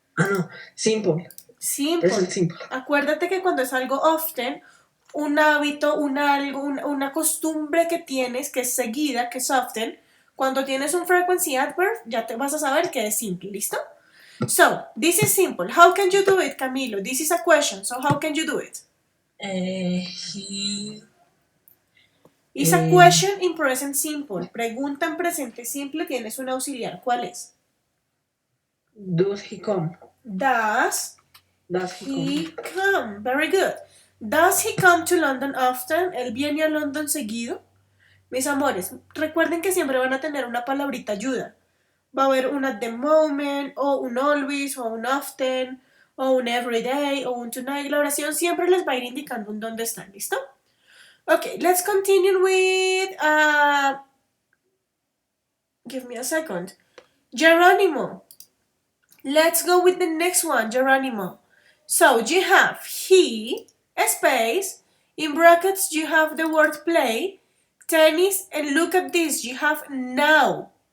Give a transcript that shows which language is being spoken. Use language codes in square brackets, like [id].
[es] Ah, no, simple. Simple. [en] Present simple. [es] Acuérdate que cuando es algo often, un hábito, una costumbre que tienes, que es seguida, que es often, cuando tienes un frequency adverb, ya te vas a saber que es simple, ¿listo? [en] So, this is simple. How can you do it, Camilo? This is a question, so how can you do it? He It's a question in present simple. [es] Pregunta en presente simple, tienes un auxiliar. ¿Cuál es? [en] does he come? Does he he come? Very good. Does he come to London often? [es] ¿Él viene a London seguido? Mis amores, recuerden que siempre van a tener una palabrita ayuda. Va a haber un at the moment, o un always, o un often, o un everyday, o un tonight. La oración siempre les va a ir indicando en dónde están, ¿listo? [en] Okay, let's continue with, give me a second. Geronimo. Let's go with the next one, Geronimo. So you have he, space, in brackets you have the word play, tennis, and look at this, you have now.